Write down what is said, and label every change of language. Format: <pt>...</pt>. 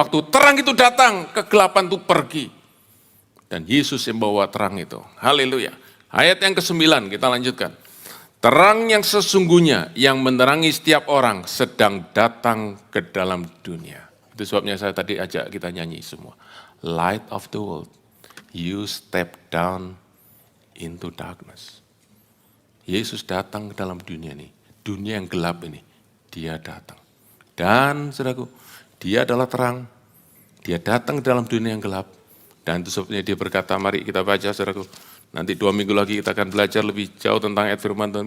<id>Waktu terang itu datang, kegelapan itu pergi. Dan Yesus yang bawa terang itu. Haleluya. Ayat yang ke-9 kita lanjutkan. Terang yang sesungguhnya yang menerangi setiap orang sedang datang ke dalam dunia. Itu sebabnya saya tadi ajak kita nyanyi semua.</id> <en>Light of the world, you step down into darkness.</en> <id>Yesus datang ke dalam dunia ini, dunia yang gelap ini, dia datang. Dan saudaraku, dia adalah terang, dia datang ke dalam dunia yang gelap. Dan itu sebabnya dia berkata, mari kita baca saudaraku. Nanti 2 minggu lagi kita akan belajar lebih jauh tentang ayat firman Tuhan.</id>